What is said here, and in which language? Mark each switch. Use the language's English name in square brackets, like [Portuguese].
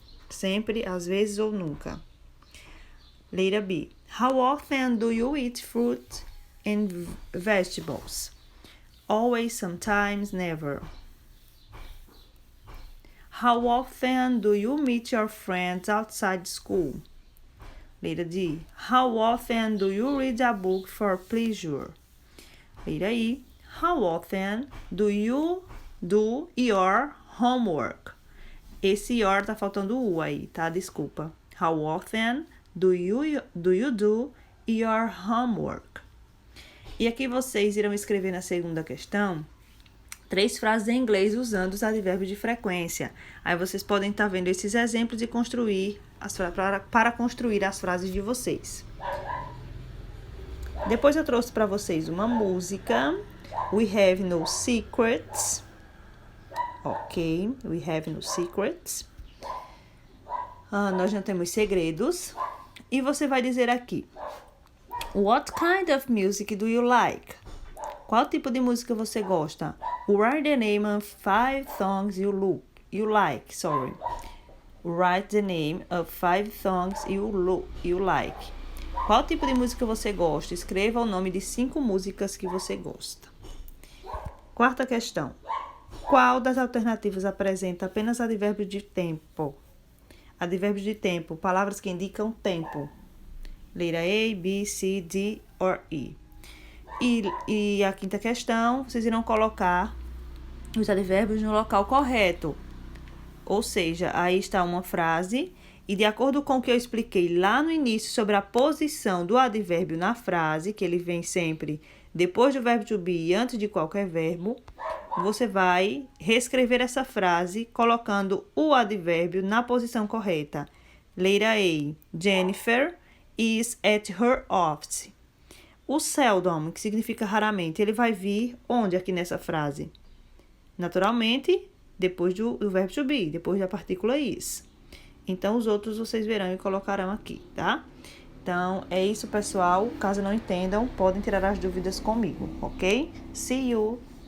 [Portuguese] Sempre, às vezes ou nunca. Letra B. [English] How often do you eat fruit and vegetables? Always, sometimes, never. How often do you meet your friends outside school? [Portuguese] Letra D. [English] How often do you read a book for pleasure? [Portuguese] Letra E. [English] How often do you do your homework? [Portuguese] Esse your tá faltando o aí, tá? Desculpa. [English] How often do you do your homework? [Portuguese] E aqui vocês irão escrever na segunda questão 3 frases em inglês usando os advérbios de frequência. Aí vocês podem estar vendo esses exemplos e construir para construir as frases de vocês. Depois eu trouxe para vocês uma música. [English] We have no secrets. Ok, we have no secrets. [Portuguese] Nós não temos segredos. E você vai dizer aqui: [English] What kind of music do you like? [Portuguese] Qual tipo de música você gosta? [English] Write the name of 5 songs you like. Write the name of 5 songs you like. [Portuguese] Qual tipo de música você gosta? Escreva o nome de 5 músicas que você gosta. Quarta questão. Qual das alternativas apresenta apenas advérbios de tempo? Advérbios de tempo, palavras que indicam tempo. Letra A, B, C, D or E. E a quinta questão, vocês irão colocar os advérbios no local correto. Ou seja, aí está uma frase e de acordo com o que eu expliquei lá no início sobre a posição do advérbio na frase, que ele vem sempre depois do verbo to be e antes de qualquer verbo, você vai reescrever essa frase colocando o advérbio na posição correta. Letra A. [English] Jennifer is at her office. [Portuguese] O seldom, que significa raramente, ele vai vir onde aqui nessa frase? Naturalmente, depois do verbo to be, depois da partícula is. Então, os outros vocês verão e colocarão aqui, tá? Então, é isso, pessoal. Caso não entendam, podem tirar as dúvidas comigo, ok? [English] See you!